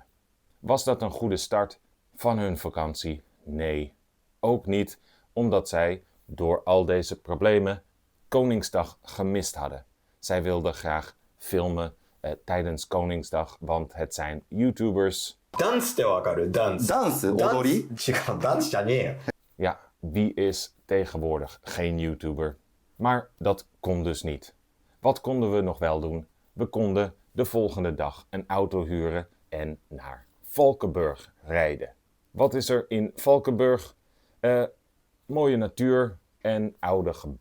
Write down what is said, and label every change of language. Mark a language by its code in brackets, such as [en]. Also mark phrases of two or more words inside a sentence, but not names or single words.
[nl] Was dat een goede start van hun vakantie? Nee, ook niet, omdat zij door al deze problemen Koningsdag gemist hadden. Zij wilden graag filmen tijdens Koningsdag, want het zijn YouTubers. [ja] ダンスってわかる？ダンス。ダンス踊り？違う、ダンスじゃねえよ。 [nl] Ja, wie is tegenwoordig geen YouTuber? Maar dat kon dus niet. Wat konden we nog wel doen? We konden de volgende dag een auto huren en naar Valkenburg rijden. Wat is er in Valkenburg? Mooie natuur en oude gebouwen.